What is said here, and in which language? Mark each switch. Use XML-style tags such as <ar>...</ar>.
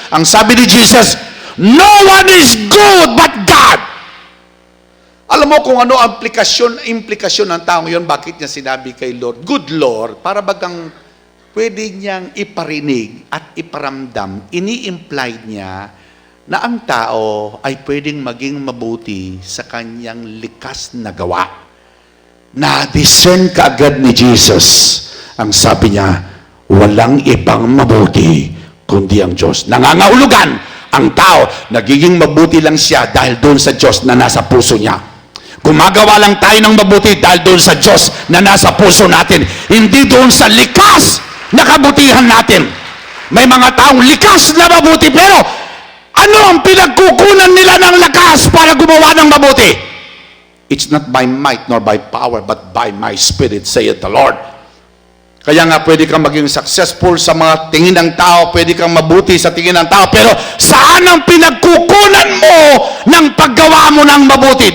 <tl>Ang sabi ni Jesus,</tl> <en>no one is good but God.</en> <tl>Alam mo kung ano ang implikasyon ng taong yon, bakit niya sinabi kay Lord, Good Lord, para bagang pwede niyang iparinig at iparamdam, ini-implied niya na ang tao ay pwedeng maging mabuti sa kanyang likas na gawa. Na-discern kaagad ni Jesus. Ang sabi niya, walang ibang mabuti kundi ang Diyos. Nangangahulugan ang tao, nagiging mabuti lang siya dahil doon sa Diyos na nasa puso niya. Gumagawa lang tayo ng mabuti dahil doon sa Diyos na nasa puso natin. Hindi doon sa likas na kabutihan natin. May mga taong likas na mabuti, pero ano ang pinagkukunan nila ng lakas para gumawa ng mabuti?</tl> <en>It's not by might nor by power, but by my Spirit, saith the Lord.</en> <tl>Kaya nga pwede kang maging successful sa mga tingin ng tao, pwede kang mabuti sa tingin ng tao, pero saan ang pinagkukunan mo ng paggawa mo ng mabuti?</tl>